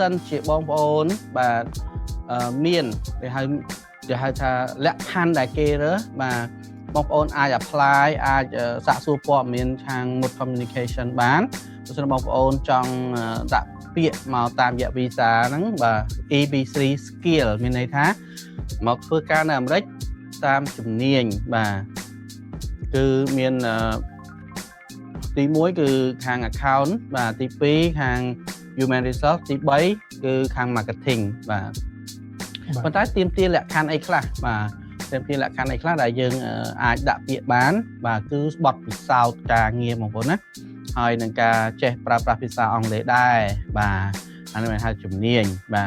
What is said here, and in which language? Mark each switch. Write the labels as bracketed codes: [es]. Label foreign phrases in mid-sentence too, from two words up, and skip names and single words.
[km] នជាបងប្អូនបាទមានគេហៅថាលក្ខខណ្ឌដែលគេរើសបាទបងប្អូនអាច apply អាចសាកសួរព័ត៌មានខាង Mood Communication បានបើសិនបងប្អូនចង់ដាក់ពាក្យមកតាមរយៈ visa ហ្នឹងបាទ EB3 skill មានន័យថាមកធ្វើការនៅអាមេរិកតាមជំនាញបាទគឺមានទី 1គឺខាង account បាទទី2ខាង [en] human resource [km] ទី3គឺខាង marketing បាទប៉ុន្តែទាមទារលក្ខខណ្ឌអីខ្លះបាទទាមទារលក្ខខណ្ឌអីខ្លះដែលយើងអាចដាក់ពាក្យបានបាទគឺបទពិសោធន៍ការងារបងប្អូនណាហើយនឹងការចេះប្រើប្រាស់ភាសាអង់គ្លេសដែរបាទអានេះហៅជំនាញបាទ